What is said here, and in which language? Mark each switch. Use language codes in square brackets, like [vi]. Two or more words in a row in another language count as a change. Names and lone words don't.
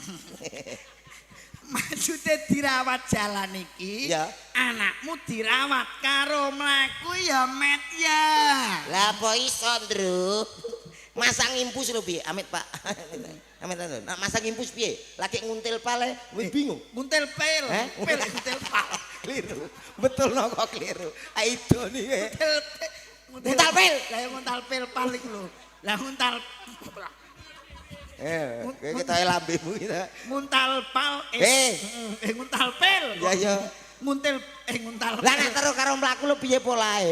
[jv] Maksudnya dirawat jalan iki. Ya. Anakmu dirawat karo mlaku ya, Met ya. Lah apa iso, Ndru? Masang impus lho piye? Amit, Pak. Amit lho. Nah, masang impus piye? Lagi nguntil pale, wis bingung. Nguntil pel. Eh? Pel nguntil pal. Keliru. Betul no kok keliru. Aido nih. Nguntal pel. Lah ya nguntal pel pal iku lho. Lah nguntal Kita lambemu kita. nguntal pal nguntal pel. Ya ya. Nguntil nguntal. Lah nek terus karo mlaku lho piye polahe?